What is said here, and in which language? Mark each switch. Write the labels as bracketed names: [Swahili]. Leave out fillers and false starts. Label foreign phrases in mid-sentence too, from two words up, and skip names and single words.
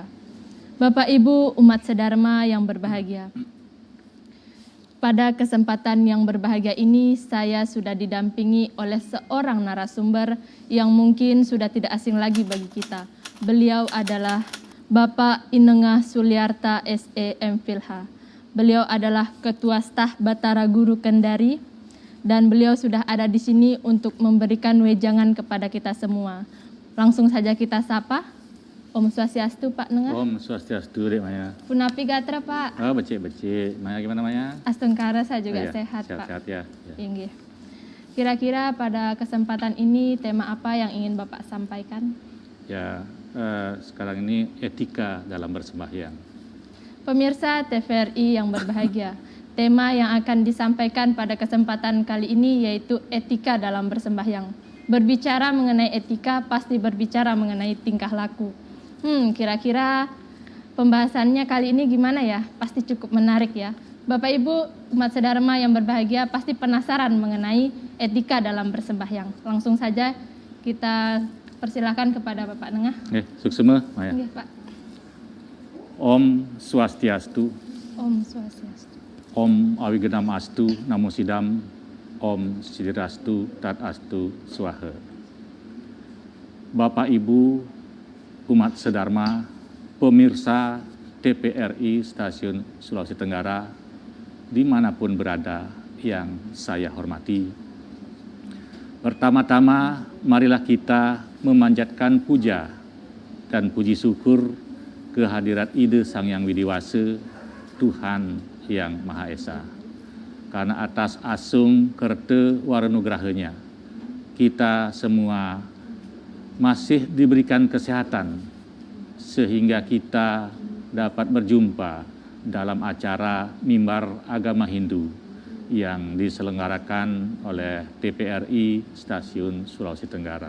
[Indonesian] Bapak Ibu umat sedharma yang berbahagia, pada kesempatan yang berbahagia ini saya sudah didampingi oleh seorang narasumber yang mungkin sudah tidak asing lagi bagi kita. Beliau adalah Bapak Inengah Suliarta SE MPhilH. Beliau adalah Ketua Staf Batara Guru Kendari dan beliau sudah ada di sini untuk memberikan wejangan kepada kita semua. Langsung saja kita sapa. [Balinese] Om Swastiastu Pak Nengah. Om Swastiastu Dek Maya. Punapi gatra Pak. [Indonesian] Oh becik-becik. Maya gimana Maya? Astungkara saya juga Oh, ya. sehat Pak. Sehat-sehat ya. Inggih. Kira-kira pada kesempatan ini tema apa yang ingin Bapak sampaikan? Ya, sekarang ini etika dalam bersembahyang. Pemirsa TVRI yang berbahagia, tema yang akan disampaikan pada kesempatan kali ini yaitu etika dalam bersembahyang. Berbicara mengenai etika pasti berbicara mengenai tingkah laku. Kira-kira pembahasannya kali ini gimana ya? Pasti cukup menarik ya. Bapak Ibu umat sedharma yang berbahagia pasti penasaran mengenai etika dalam bersembahyang. Langsung saja kita persilakan kepada Bapak Nengah. Suksema Maya. Nggih, Pak. [Balinese] Om Swastiastu. Om Swastiastu. [Sanskrit] Om Awigenam Astu Namo Sidam. Om Sidirastu Tat Astu Swaha. [Indonesian] Bapak Ibu umat sedharma, pemirsa TVRI Stasiun Sulawesi Tenggara, dimanapun berada yang saya hormati. Pertama-tama, marilah kita memanjatkan puja dan puji syukur kehadirat Ida Sang Yang Widiwasa, Tuhan Yang Maha Esa. Karena atas [Balinese] asung kerta waranugrahanya, [Indonesian] kita semua masih diberikan kesehatan sehingga kita dapat berjumpa dalam acara Mimbar Agama Hindu yang diselenggarakan oleh TVRI Stasiun Sulawesi Tenggara.